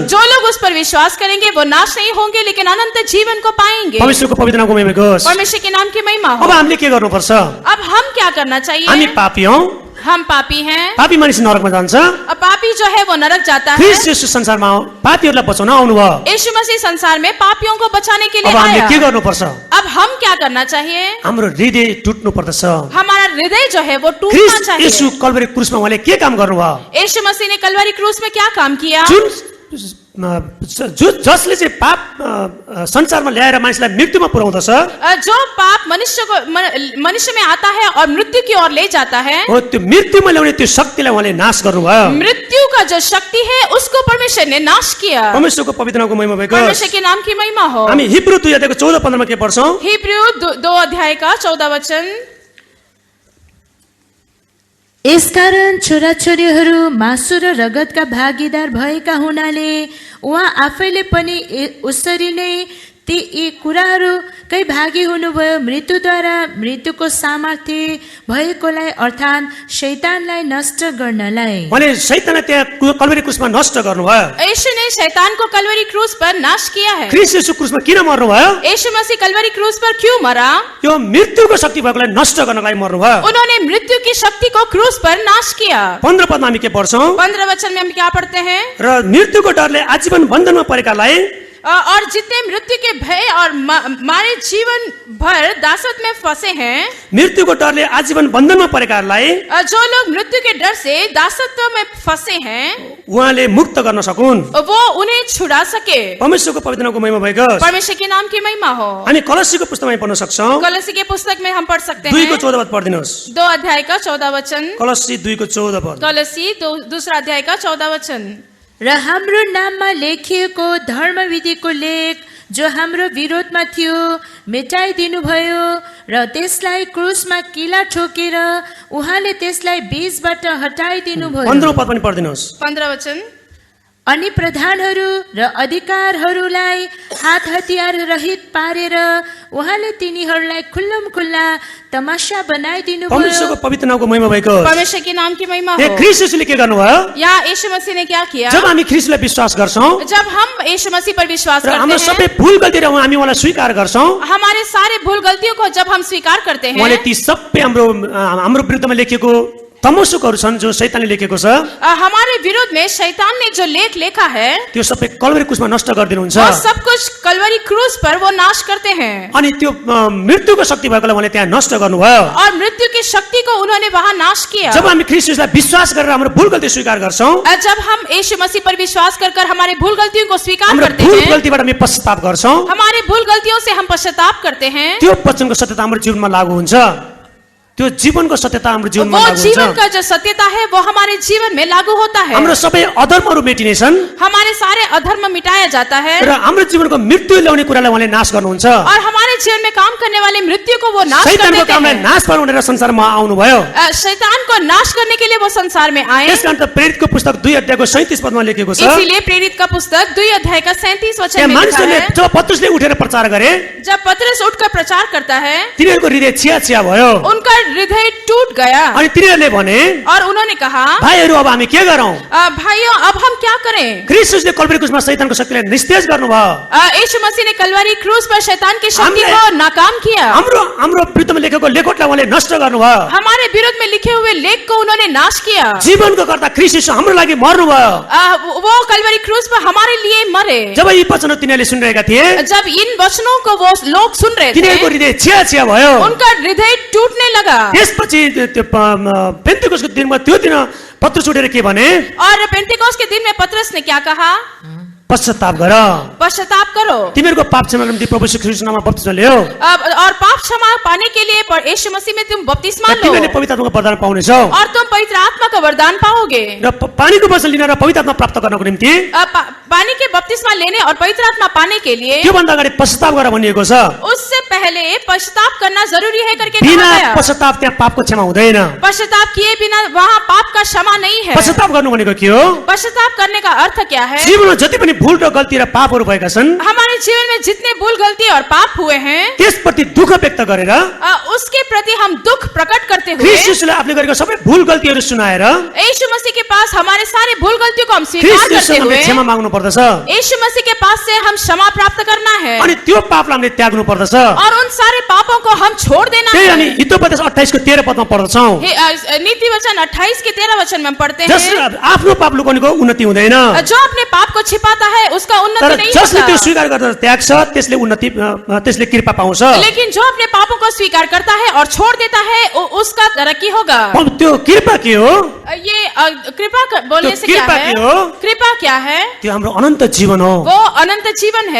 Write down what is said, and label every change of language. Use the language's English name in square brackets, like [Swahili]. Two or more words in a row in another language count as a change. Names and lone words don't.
[Hindi] जो लोग उस पर विश्वास करेंगे वो नाश नहीं होंगे लेकिन अनंत जीवन को पाएंगे। [Nepali] परमेश्वरको पवित्र नामको महिमा होस्। [Hindi] परमेश्वर के नाम की महिमा अब हो। [Nepali] हामीले के गर्नुपर्छ? [Hindi] अब हम क्या करना [Nepali] हामी [Hindi] चाहिए? [Nepali] पापी हौँ, [Hindi] हम पापी हैं। [Nepali] पापी मानिस नरकमा जान्छ। [Hindi] अब पापी जो है वो नरक जाता है। [Nepali] ख्रीष्ट येशू संसारमा पापीहरूलाई बचाउन आउनुभयो। [Hindi] यीशु मसीह संसार में पापियों को बचाने के लिए [Nepali] अब हामीले [Hindi] आया। [Nepali] के गर्नुपर्छ? [Hindi] अब हम क्या करना चाहिए? [Nepali] हाम्रो हृदय टुट्नु पर्दछ। [Hindi] हमारा हृदय जो है वो टूटना [Nepali] ख्रीष्ट [Hindi] चाहिए। [Nepali] येशू कल्वरी क्रुसमा उहाँले के काम गर्नुभयो? [Hindi] यीशु मसीह ने कलवरी क्रूस में क्या काम किया? [Nepali] जसले चाहिँ पाप संसारमा ल्याएर मानिसलाई मृत्युमा पुर्याउँदछ, [Hindi] जो पाप मनुष्य में आता है और मृत्यु की ओर ले जाता है, [Nepali] हो त्यो मृत्युमा ल्याउने त्यो शक्तिलाई उहाँले नाश गर्नुभयो। [Hindi] मृत्यु का जो शक्ति है उसको परमेश्वर ने नाश किया। [Nepali] परमेश्वरको पवित्र नामको महिमा भएको होस्। [Hindi] परमेश्वर के नाम की महिमा हो। [Nepali] हामी हिब्रू 2 अध्यायको 14-15 मा के पढ्छौँ? [Hindi] हिब्रू 2 अध्याय का 14 वचन। [Nepali] यसकारण छोराछोरीहरू मासु र रगतका भागीदार भएका हुनाले उहाँ आफैले पनि उसरी नै ती यी कुराहरूकै भागी हुनुभयो, मृत्युद्वारा मृत्युको सामर्थ्य भएकोलाई अर्थात् शैतानलाई नष्ट गर्नलाई। उहाँले शैतानलाई त्यहाँ कल्वरी क्रुसमा नष्ट गर्नुभयो। [Hindi] यीशु ने शैतान को कलवरी क्रूस पर नाश किया है। [Nepali] ख्रीष्ट येशू क्रुसमा किन मर्नुभयो? [Hindi] यीशु मसीह कलवरी क्रूस पर क्यों मरा? [Nepali] त्यो मृत्युको शक्ति भएकोलाई नष्ट गर्नलाई मर्नुभयो। [Hindi] उन्होंने मृत्यु की शक्ति को क्रूस पर नाश किया। [Nepali] 15 पदमा हामी के पढ्छौँ? [Hindi] 15 वचन में हम क्या पढ़ते हैं? [Nepali] र मृत्युको डरले आजीवन बन्धनमा परेकालाई [Hindi] और जितने मृत्यु के भय और मारे जीवन भर दासत्व में फंसे हैं, [Nepali] मृत्युको डरले आजीवन बन्धनमा परेकाहरूलाई [Hindi] जो लोग मृत्यु के डर से दासत्व में फंसे हैं, [Nepali] उहाँले मुक्त गर्न सकुन्। [Hindi] वो उन्हें छुड़ा सके। [Nepali] परमेश्वरको पवित्र नामको महिमा भएको होस्। [Hindi] परमेश्वर के नाम की महिमा हो। [Nepali] हामी कलसीको पुस्तकमा पढ्न सक्छौँ। [Hindi] कलसी के पुस्तक में हम पढ़ सकते [Nepali] 2 को [Hindi] हैं [Nepali] 14 पद पढिदिनुहोस्। [Hindi] 2 अध्याय का 14 वचन। [Nepali] कलसी 2 को 14 पद। [Hindi] कलसी 2 अध्याय का 14 वचन। [Nepali] र हाम्रो नाममा लेखिएको धर्मविधिको लेख जो हाम्रो विरोधमा थियो मेटाइदिनुभयो र त्यसलाई क्रुसमा किला ठोकेर उहाँले त्यसलाई बीचबाट हटाइदिनुभयो। 15औं पद पनि पढिदिनुहोस्। [Hindi] 15 वचन। [Nepali] अनि प्रधानहरू र अधिकारहरूलाई हात हतियार रहित पारेर उहाँले तिनीहरूलाई खुल्लम खुल्ला तमाशा बनाइदिनु भयो। परमेश्वरको पवित्र नामको महिमा भएको होस्। [Hindi] परमेश्वर के नाम की महिमा हो। ए [Nepali] ख्रीष्ट यीशुले के गर्नुभयो? [Hindi] या यीशु मसीह ने क्या किया? [Nepali] जब हामी ख्रीष्टलाई विश्वास गर्छौं, [Hindi] जब हम यीशु मसीह पर विश्वास [Nepali] र [Hindi] करते [Nepali] हाम्रो [Hindi] हैं, [Nepali] सबै भूल गल्तीहरू हामी उहाँलाई स्वीकार गर्छौं, [Hindi] हमारे सारे भूल गलतियों को जब हम स्वीकार करते हैं, [Nepali] उहाँले ती सबै हाम्रो विरुद्धमा लेखेको तमोसुकहरू छन् जो शैतानले लेखेको छ, [Hindi] हमारे विरोध में शैतान ने जो लेख लिखा है [Nepali] त्यो सबै कल्वरी क्रुसमा नष्ट गरिदिनुहुन्छ। [Hindi] वो सब कुछ कलवरी क्रूस पर वो नाश करते हैं [Nepali] अनि त्यो मृत्युको शक्ति भएकोलाई उहाँले त्यहाँ नष्ट गर्नुभयो। [Hindi] और मृत्यु की शक्ति को उन्होंने वहां नाश किया। [Nepali] जब हामी ख्रीष्टलाई विश्वास गरेर हाम्रो भूल गल्ती स्वीकार गर्छौं, [Hindi] जब हम यीशु मसीह पर विश्वास कर हमारे भूल गलतियों को स्वीकार [Nepali] हाम्रो [Hindi] करते [Nepali] भूल [Hindi] हैं, [Nepali] गल्तीबाट हामी पश्चाताप गर्छौं, [Hindi] हमारे भूल गलतियों से हम पश्चाताप करते हैं, [Nepali] त्यो वचनको सत्यता हाम्रो जीवनमा लागू हुन्छ। त्यो जीवनको सत्यता हाम्रो जीवनमा [Hindi] वो [Nepali] लागू [Hindi] जीवन [Nepali] हुन्छ। [Hindi] का जो सत्यता है वो हमारे जीवन में लागू होता है। [Nepali] हाम्रो सबै अधर्महरू मेटिनेछन् [Hindi] हमारे सारे अधर्म मिटाया जाता है [Nepali] र हाम्रो जीवनको मृत्यु ल्याउने कुरालाई उहाँले नाश गर्नुहुन्छ। [Hindi] और हमारे जीवन में काम करने वाले मृत्यु को वो नाश कर [Nepali] शैतानको [Hindi] देते [Nepali] कामलाई [Hindi] हैं। [Nepali] नाश पार्नु भनेर संसारमा आउनुभयो। [Hindi] शैतान को नाश करने के लिए वो संसार में आए। [Nepali] त्यसकारण त प्रेरितको पुस्तक 2 अध्यायको 37 पदमा लेखेको छ, [Hindi] इसीलिए प्रेरित का पुस्तक 2 अध्याय का 37 वचन [Nepali] त्यहाँ [Hindi] में लिखा [Nepali] मानिसहरूले [Hindi] है, [Nepali] जब पत्रुसले उठेर प्रचार गरे, [Hindi] जब पतरस उठकर प्रचार करता है [Nepali] तिनीहरूको हृदय छिया भयो [Hindi] उनका हृदय टूट गया [Nepali] अनि तिनीहरूले भने, [Hindi] और उन्होंने कहा, [Nepali] भाइहरू अब हामी के गरौं? [Hindi] भाइयों अब हम क्या करें? [Nepali] ख्रीष्टले कल्वरी क्रुसमा शैतानको शक्तिलाई निस्तेज गर्नुभयो। [Hindi] यीशु मसीह ने कलवरी क्रूस पर शैतान की शक्ति हमने- को नाकाम किया। [Nepali] हाम्रो विरुद्धमा लेखेको लेखोटलाई उहाँले नष्ट गर्नुभयो। [Hindi] हमारे विरोध में लिखे हुए लेख को उन्होंने नाश किया। [Nepali] जीवनको कर्ता ख्रीष्ट यीशु हाम्रो लागि मर्नुभयो। [Hindi] वो कलवरी क्रूस पर हमारे लिए मरे। [Nepali] जब यी वचनहरू तिनीहरूले सुनिरहेका थिए, [Hindi] जब इन वचनों को वो लोग सुन रहे [Nepali] तिनीहरूको [Hindi] थे [Nepali] हृदय छिया भयो। [Hindi] उनका हृदय टूटने लगा। [Nepali] त्यसपछि त्यो पेन्तेकोसको दिनमा त्यो दिन पत्रुस उठेर के भने, [Hindi] और पेंटिकोस के दिन में पतरस ने क्या कहा? [Nepali] पश्चाताप गर, [Hindi] पश्चाताप करो [Nepali] तिमीहरूको पाप क्षमाको निम्ति प्रभु श्री कृष्ण नाममा बप्तिस्मा लियो [Hindi] और पाप क्षमा पाने के लिए यीशु मसीह में तुम बपतिस्मा लो [Nepali] तिमीले पवित्र आत्माको वरदान पाउनेछौ [Hindi] और तुम पवित्र आत्मा का वरदान पाओगे। [Nepali] र पानीको वचन लिन र पवित्र आत्मा प्राप्त गर्नको निम्ति [Hindi] पानी के बपतिस्मा लेने और पवित्र आत्मा पाने के लिए [Nepali] त्यो भन्दा अगाडि पश्चाताप गर भनिएको छ। [Hindi] उससे पहले पश्चाताप करना जरूरी है करके [Nepali] बिना [Hindi] कहा गया। [Nepali] पश्चाताप त्यहाँ पापको क्षमा हुँदैन। [Hindi] पश्चाताप किए बिना वहाँ पाप का क्षमा नहीं है। [Nepali] पश्चाताप गर्नु भनेको के हो? [Hindi] पश्चाताप करने का अर्थ क्या है? [Nepali] जीवनमा जति पनि भूल र गल्ती र पापहरू भएका छन्, [Hindi] हमारे जीवन में जितने भूल गलती और पाप हुए हैं [Nepali] त्यसप्रति दुःख व्यक्त गरेर [Hindi] उसके प्रति हम दुख प्रकट करते हुए [Nepali] ख्रीष्ट यीशुले आफूले गरेको सबै भूल गल्तीहरू सुनाएर [Hindi] यीशु मसीह के पास हमारे सारे भूल गलतियों को हम स्वीकार [Nepali] ख्रीष्ट [Hindi] करते [Nepali] यीशुले [Hindi] हुए [Nepali] क्षमा माग्नु पर्दछ [Hindi] यीशु मसीह के पास से हम क्षमा प्राप्त करना है [Nepali] अनि त्यो पापलाई हामीले त्याग्नु पर्दछ। [Hindi] और उन सारे पापों को हम छोड़ देना [Nepali] त्यही [Hindi] है। [Nepali] हामी हितोपदेश 28 को 13 पदमा पढ्छौं। [Hindi] नीति वचन 28 के 13 वचन में हम पढ़ते [Nepali] जसले [Hindi] हैं, [Nepali] आफ्नो पाप लुकाउनेको उन्नति हुँदैन, [Hindi] जो अपने पाप को छिपाता है उसका [Nepali] तर [Hindi] उन्नति नहीं [Nepali] जसले त्यो [Hindi] होता, [Nepali] स्वीकार गर्दछ त्याग्छ त्यसले उन्नति त्यसले कृपा पाउँछ। [Hindi] लेकिन जो अपने पापों को स्वीकार करता है और छोड़ देता है उसका तरक्की होगा। [Nepali] त्यो कृपा के हो? [Hindi] ये कृपा बोलने तो से क्या [Nepali] कृपा [Hindi] है? [Nepali] के हो? [Hindi] कृपा क्या है? [Nepali] त्यो हाम्रो अनन्त जीवन हो। [Hindi] वो अनंत जीवन है।